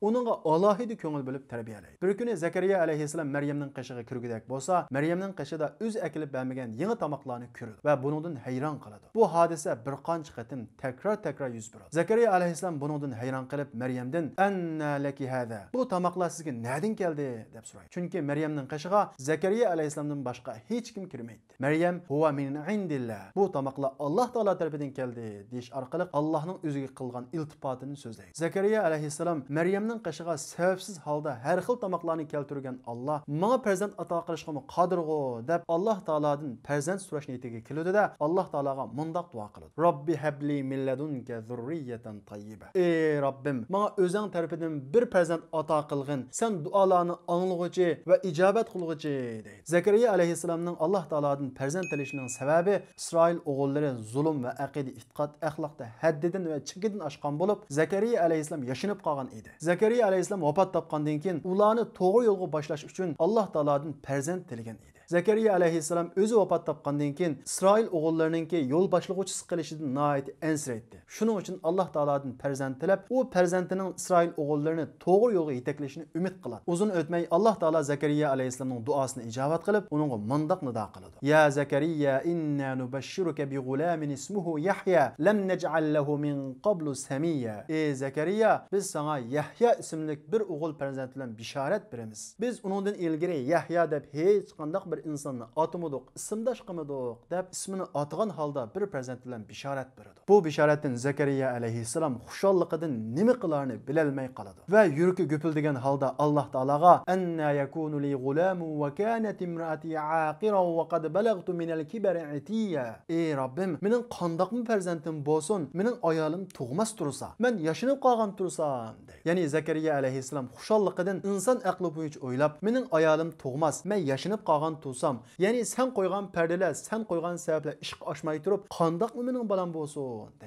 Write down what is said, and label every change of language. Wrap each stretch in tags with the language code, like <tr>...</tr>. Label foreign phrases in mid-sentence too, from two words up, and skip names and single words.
<uz>Uningga alohida ko'ngil bo'lib tarbiyalaydi. Bir kuni Zakariya alayhissalom Maryamning qishiga kirgudek bo'lsa, Maryamning qishida o'z akilib bermagan yangi tamoqlarni ko'radi va buningdan hayron qoladi. Bu hodisa bir qancha qatim takror yuz beradi. Zakariya alayhissalom buningdan hayron qolib Maryamdan</uz> <ar>"أنى لك هذا?"</ar> <uz>Bu tamoqlar sizga nereden keldi deb so'raydi. Chunki Maryamning qishiga Zakariya alayhissalomdan boshqa hech kim kirmaydi.</uz> <ar>Maryam "هو من عند الله."</ar> <uz>Bu tamoqlar Alloh taolo tarafidan keldi deyish orqali Allohning o'ziga qilgan iltifotini so'zlaydi. Zakariya alayhissalom Maryamning qishiga sababsiz holda har xil tamoqlarni keltirgan Alloh menga farzand ato qilishga qodirg'u deb Alloh taolodan farzand so'rash niyatiga keladi-da, Alloh taologa mundoq duo qiladi.</uz> <ar>رب هب لي من لدنك ذرية طيبة.</ar> <uz>Ey Robbim, menga o'zing tarafidan bir farzand ato qilgin. Sen duolarni anglag'uchi va ijobat qilg'uchi deydi. Zakariya alayhissalomning Alloh taolodan farzand tilishining sababi Isroil o'g'illari zulm va aqida, e'tiqod, axloqda haddidan va chekka 2dan oshgan bo'lib, Zakariya alayhissalom yashinib qolgan edi. Zakariya alayhissalom vafot topgandan keyin ularni to'g'ri yo'lga boshlash uchun Alloh taolodan farzand tilagan edi. Zakariya alayhissalom o'zi vafot topgandan keyin Isroil o'g'illarininki yo'l boshlovchisi qilishidan nihoyat ansiraydi. Shuning uchun Alloh taolodan farzand tilab, u farzandining Isroil o'g'illarini to'g'ri yo'lga yetaklashini umid qiladi. Uzun o'tmay Alloh taolo Zakariya alayhissalomning duosini ijobat qilib, uningga mundoq nido qiladi.</uz> <ar>يا زكريا إنا نبشرك بغلام اسمه يحيى لم نجعل له من قبل سميا.</ar> <uz>Ey Zakariya, biz sana Yahya ismli bir o'g'il farzand bilan bishorat beramiz. Biz uningdan ilgari Yahya deb hech qanday bir insonni atmadik, ismdosh qilmadik deb ismini atgan holda bir farzand bilan bishorat berdi. Bu bishoratdan Zakariya alayhissalom xushalligidan nima qilarini bilolmay qoladi va yuragi gupildigan holda Alloh taologa</uz> <ar>أنى يكون لي غلام وكانت امرأتي عاقرا وقد بلغت من الكبر عتيا.</ar> <uz>Ey Rabbim, mening qandoqmi farzandim bo'lsin, mening ayolim tug'mas tursa, men yashinib qolgan tursam. Ya'ni Zakariya alayhissalom xushalligidan inson aqli bo'yicha o'ylab, mening ayolim tug'mas, men yashinib qolgan tursam, ya'ni sen qo'ygan perdelar, sen qo'ygan sabablar ishq oshmay turib, qandoqmi mening bolam bo'lsin deydi.</uz>